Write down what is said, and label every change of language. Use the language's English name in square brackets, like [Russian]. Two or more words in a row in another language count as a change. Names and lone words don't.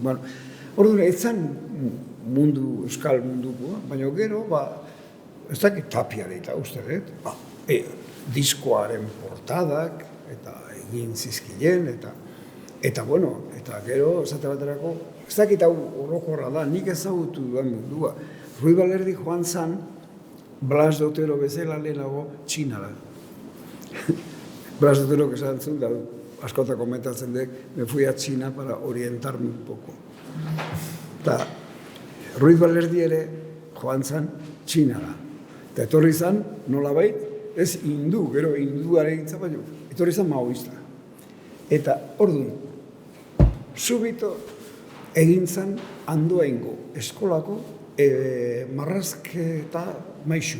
[Basque] Bueno, orduan, ez zan mundu, euskal munduko, baina gero, ez dakit tapiare eta uste dut, diskoaren portadak, eta egin zizkilen, eta bueno, eta gero, esate baterako, ez dakit hau orokorra da, nik ezagutu duan mundua. Rui Balerdi joan zan, Blas de Otero bezala lehenago Txinara. Blas de Otero esan zuen, da askota komentatzen dek, [Spanish] me fui a China para orientarme un poco. [Basque] Eta Rui Balerdi ere joan zan Txinara. Eta etorri zan, nolabait, ez hindu, gero hinduaren gintza baino, etorri zan maoista. Eta orduan, subito egin zan Andoaingo eskolako marrazketa maixu.